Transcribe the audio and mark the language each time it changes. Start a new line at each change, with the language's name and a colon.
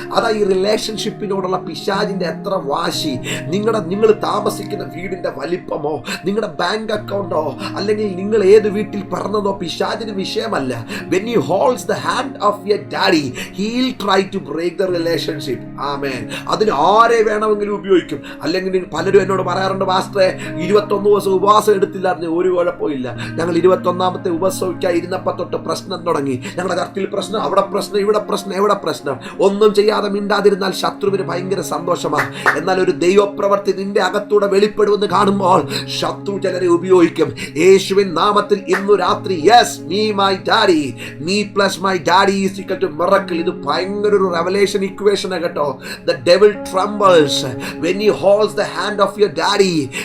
Malayalam: അതാ ഈ റിലേഷൻഷിപ്പിനോടുള്ള പിശാചിന്റെ എത്ര വാശി. നിങ്ങൾ താമസിക്കുന്ന വീടിന്റെ വലിപ്പമോ, നിങ്ങളുടെ ബാങ്ക് അക്കൗണ്ടോ, അല്ലെങ്കിൽ നിങ്ങൾ ഏത് വീട്ടിൽ പറഞ്ഞതോ പിശാചിന് വിഷയമല്ല.
English: when he holds the hand of your daddy, he'll try to break the relationship.
Malayalam: ആമേൻ. അതിന് ആരെ വേണമെങ്കിലും ഉപയോഗിക്കും. അല്ലെങ്കിൽ പലരും എന്നോട് പറയാറുണ്ട്: പാസ്റ്ററെ, 21 ദിവസം ഉപവാസം എടുത്തില്ലായിരുന്നു. ഒരു കുഴപ്പമില്ല, ഞങ്ങൾ 21ാമത്തെ ഉപവാസമൊക്കെ ഇരുന്നപ്പോ തൊട്ട് പ്രശ്നം തുടങ്ങി. ഞങ്ങളുടെ ചർച്ചിൽ പ്രശ്നം, അവിടെ പ്രശ്നം, ഇവിടെ പ്രശ്നം, എവിടെ പ്രശ്നം. ഒന്നും ചെയ്യാതെ മിണ്ടാതിരുന്നാൽ ശത്രുവിന് ഭയങ്കര സന്തോഷമാണ്. എന്നാൽ ഒരു ദൈവപ്രവൃത്തി നിന്റെ അകത്തൂടെ വെളിപ്പെടുമെന്ന് കാണുമ്പോൾ ശത്രു ചിലരെ ഉപയോഗിക്കും. യേശുവിൻ നാമത്തിൽ ഇന്നു രാത്രി yes, me my daddy, me plus my daddy is equal to miracle. ഇത് ഭയങ്കര ഒരു റെവലേഷൻ ഇക്വേഷൻ കേട്ടോ.
English: The devil trembles when he holds the hand of your daddy.